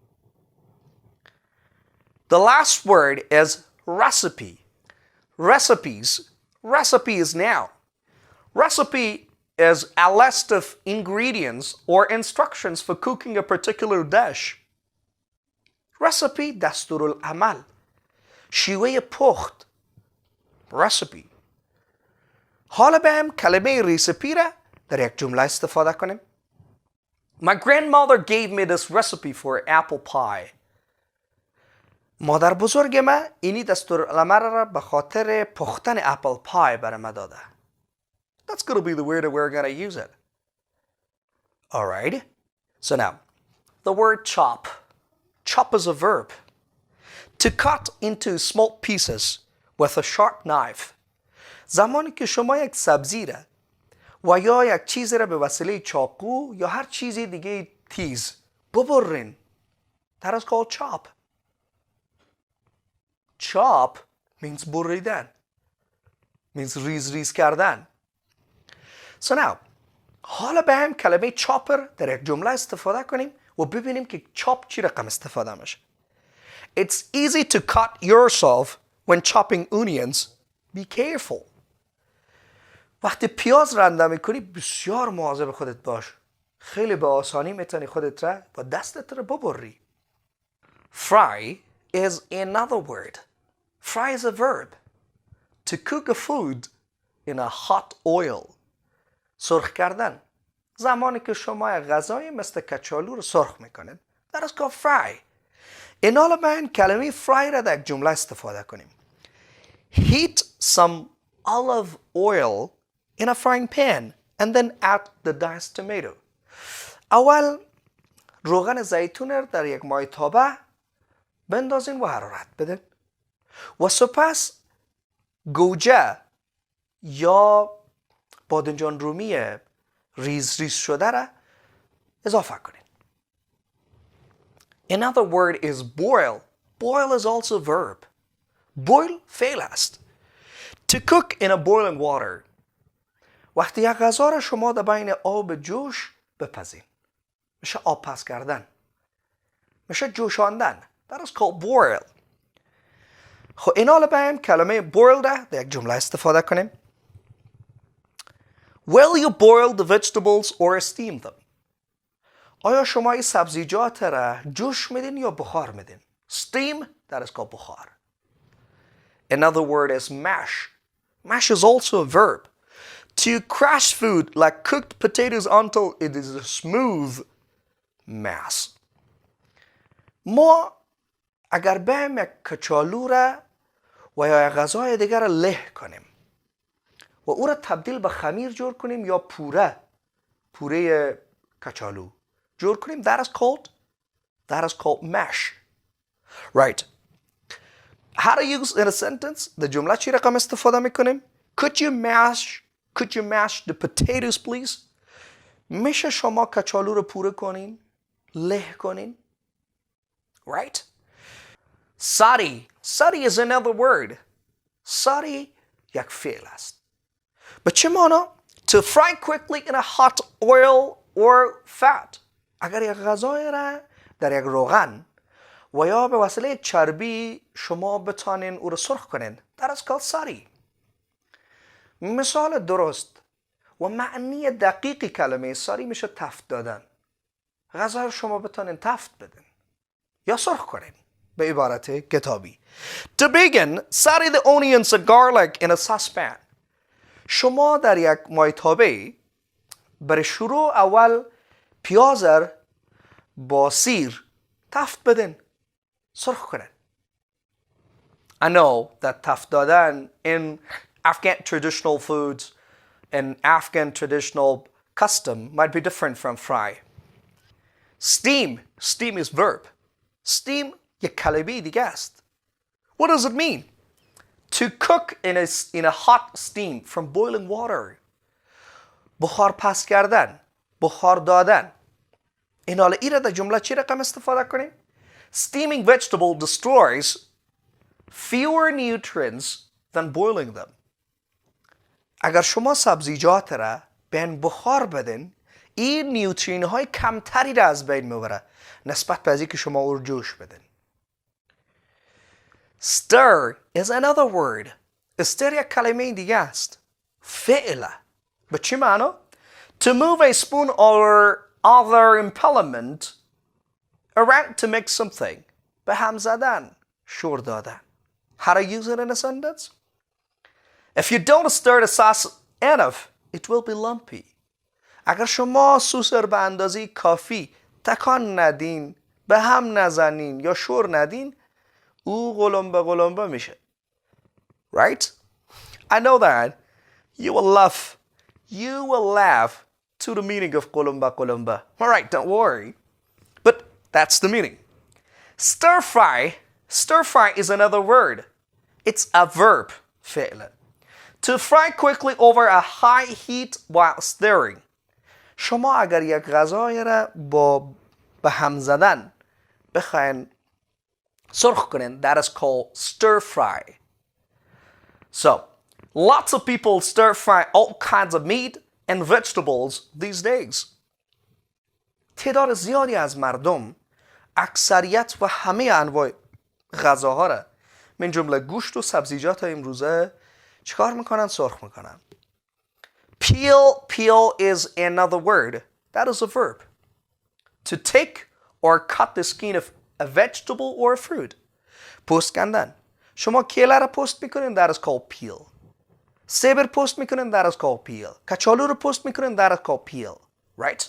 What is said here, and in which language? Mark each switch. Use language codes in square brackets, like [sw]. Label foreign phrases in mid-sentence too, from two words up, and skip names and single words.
[en] The last word is recipe. Recipe is noun. Recipe is a list of ingredients or instructions for cooking a particular dish. [fa] Recipe دستورالعمل شیوه پخت recipe. حالا به هم کلمه ریسپی را در یک جمله استفاده کنیم. [en] My grandmother gave me this recipe for apple pie. [fa] مادر بزرگ من اینی دستورالعمل را به خاطر پختن اپل پای برام داده. [en] That's going to be the word that we're going to use it. Alright? So now, the word chop. Chop is a verb. To cut into small pieces with a sharp knife. [fa] زمانی که شما یک سبزی را و یا یک چیزی را به وسیله چاقو یا هر چیزی دیگه تیز ببرین. [en] That is called chop. Chop means بریدن. [fa] Means ریز کردن. [en] So now, [fa] حالا به هم کلمه چاپر در یک جمله استفاده کنیم و ببینیم که چاپ چی رقم استفاده میشه. [en] It's easy to cut yourself when chopping onions. Be careful. [fa] وقتی پیاز رنده میکنی بسیار مواظب خودت باش. خیلی به آسانی میتونی خودت را با دستت را ببری. [en] Fry is another word. Fry is a verb. To cook a food in a hot oil. [fa] سرخ کردن. زمانی که شما یک غذای مثل کچالو رو سرخ میکنید. [en] That is called fry. [fa] این حالا من کلمه fry را در یک جمله استفاده کنیم. [en] Heat some olive oil in a frying pan and then add the diced tomato. [fa] اول روغن زیتون را در یک مایتابه بندازین و حرارت بدین و سپس گوجه یا بادنجان رومی ریز شده را اضافه کنین. [en] Another word is boil. Boil is also a verb. [fa] Boil فعل است. [en] To cook in a boiling water. [fa] وقتی یک غذا را شما در بین آب جوش بپزین. میشه آب پز کردن. میشه جوشاندن. [en] That is called boil. [fa] خب این حالا بایم کلمه boil را در یک جمله استفاده کنیم. [en] Will you boil the vegetables or steam them? [fa] آیا شما این سبزیجات را جوش میدین یا بخار میدین؟ [en] Steam, that is called بخار. Another word is mash. Mash is also a verb. To crush food like cooked potatoes until it is a smooth mass. [fa] ما اگر بایم یک کچالو را و یا یک غذای دیگر را له کنیم و او را تبدیل به خمیر جور کنیم یا پوره کچالو جور کنیم, [en] that is called mash. Right. How to use in a sentence? [fa] در جمله چی رقم استفاده میکنیم؟ [en] Could you mash the potatoes please? [fa] میشه شما کچالو رو پوره کنین؟ له کنین؟ Right? [en] Sari is another word. Sari [fa] یک فعل است. به چه معنی؟ [en] To fry quickly in a hot oil or fat. [fa] اگر یک غذای را در یک روغن و یا به وسیله یک چربی شما بتانین او را سرخ کنین. [en] That is called sari. [fa] مثال درست و معنی دقیقی کلمه ساری میشه تفت دادن. غذا رو شما بتانین تفت بدین یا سرخ کنین به عبارت کتابی. [en] To begin, sari the onions and garlic in a saucepan. [fa] شما در یک مایتابه برای شروع اول پیاز با سیر تفت بدین سرخ کنین. [en] I know that [fa] تفت دادن [en] in Afghan traditional foods and Afghan traditional custom might be different from fry. Steam is verb. Steam [fa] یک کلمه دیگه است. [en] What does it mean? To cook in a hot steam from boiling water. [fa] بخار پس کردن، بخار دادن. این حالا ایره در جمله چی رقم استفاده کنیم؟ [en] Steaming vegetable destroys fewer nutrients than boiling them. [fa] اگر شما سبزیجات را بین بخار بدین این نیوترین های کمتری را از بین میبره نسبت به ازی که شما او رو جوش بدین. [en] Stir is another word. [fa] stir یک کلمه دیگه است. فعله. به چی معنی؟ [en] To move a spoon or other implement around to make something. [fa] به هم زدن. شور دادن. [en] How to use it in a sentence? If you don't stir the sauce enough, it will be lumpy. [fa] اگر شما سس را به اندازه کافی تکان ندین، به هم نزنین یا شور ندین، او قلمبه میشه. [en] Right? I know that you will love you will laugh to the meaning of [fa] قلمبه قلمبه. [en] Alright, don't worry. But that's the meaning. Stir fry. Stir fry is another word. It's a verb. فعل. To fry quickly over a high heat while stirring. [fa] شما اگر یک غذای را به هم زدن بخواین سرخ کنین, [en] that is called stir fry. So, lots of people stir fry all kinds of meat and vegetables these days. [fa] تعداد زیادی از مردم اکثریت و همه انواع غذاها را من جمله گوشت و سبزیجات امروزه چیکار میکنن؟ سرخ میکنن. [en] Peel is another word. That is a verb. To take or cut the skin of a vegetable or a fruit. [fa] پوست کندن. شما کیله را پوست میکنین, [en] that is called peel. [fa] سیب را پوست میکنین, [en] that is called peel. [fa] کچالو را پوست میکنین, [en] that is called peel. Right?